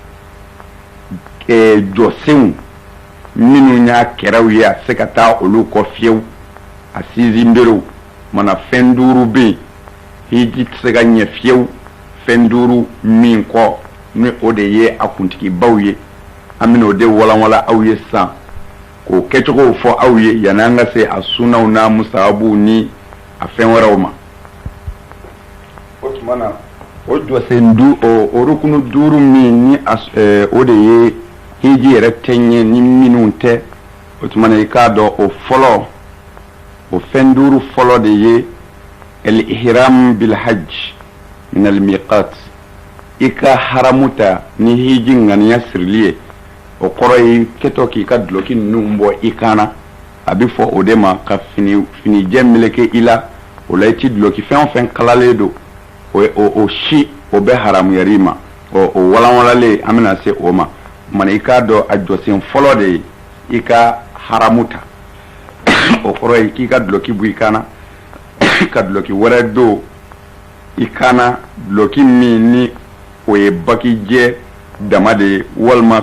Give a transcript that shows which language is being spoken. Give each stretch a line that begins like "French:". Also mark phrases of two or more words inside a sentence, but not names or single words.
Bambara: ye jɔsenw minnu y'a kɛraw ye a se ka taa olu kɔ fiyewu a sinzin berew mana fɛn duuru bɛ yen hiji tɛ se ka ɲɛ fiyewu fɛn duuru min kɔ ni o de ye a kuntigibaw ye an bɛna o de walanwalan aw ye sisan k'o kɛcogow fɔ aw ye yanni an ka se a sunaw n'a musahabuw ni a fɛn wɛrɛw ma o tuma na o jɔsen o rukunu duuru min ni o de ye hiji yɛrɛ tɛ ɲɛ ni minnu tɛ o tuma na i k'a dɔn o fɔlɔ o fɛn duuru fɔlɔ de ye
Arabic: الإحرام بالحج من الميقات
Bambara: i ka haramu ta ni hiji ŋaniya sirili ye o kɔrɔ ye kɛtɔ k'i ka duloki ninnu bɔ i kana a bɛ fɔ o de ma ka finijɛ meleke i la o la i ti duloki fɛn o fɛn kalalen don o si o bɛ haramuyar'i ma o walanwalalen an bɛna se o ma mana i k'a dɔn a jɔsen fɔlɔ de ye i ka haramu ta o kɔrɔ ye k'i ka duloki bɔ i kana ka duloki wɛrɛ don i kana duloki min ni o ye bakijɛ dama de ye walima